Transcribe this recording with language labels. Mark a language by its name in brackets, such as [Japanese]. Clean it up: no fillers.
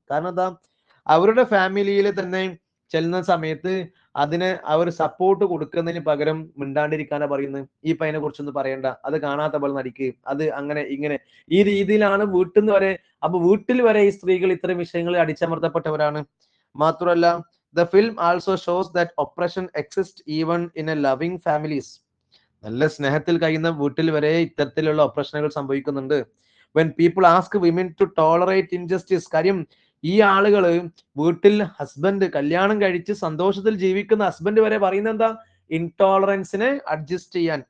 [Malayalam] കാരണം എന്താ, അവരുടെ ഫാമിലിയിൽ തന്നെ ചെല്ലുന്ന സമയത്ത് അതിന് അവർ സപ്പോർട്ട് കൊടുക്കുന്നതിന് പകരം മിണ്ടാണ്ടിരിക്കാനാ പറയുന്നത്. ഈ പയ്യനെ കുറിച്ചൊന്നും പറയണ്ട, അത് കാണാത്ത പോലെ നടിക്ക്, അത് അങ്ങനെ ഇങ്ങനെ, ഈ രീതിയിലാണ് വീട്ടിൽ നിന്ന് വരെ. അപ്പൊ വീട്ടിൽ വരെ ഈ സ്ത്രീകൾ ഇത്തരം വിഷയങ്ങളിൽ അടിച്ചമർത്തപ്പെട്ടവരാണ്. മാത്രമല്ല [English] the film also shows that oppression exists even in a loving families. [Malayalam] നല്ല സ്നേഹത്തിൽ കഴിയുന്ന വീട്ടിൽ വരെ ഇത്തരത്തിലുള്ള ഒപ്രഷനുകൾ സംഭവിക്കുന്നുണ്ട്. [English] when people ask women to tolerate injustice, [Malayalam] കാര്യം ഈ ആളുകള് വീട്ടിൽ ഹസ്ബൻഡ് കല്യാണം കഴിച്ച് സന്തോഷത്തിൽ ജീവിക്കുന്ന ഹസ്ബൻഡ് വരെ പറയുന്നത് എന്താ, ഇൻടോളറൻസിനെ അഡ്ജസ്റ്റ് ചെയ്യാൻ.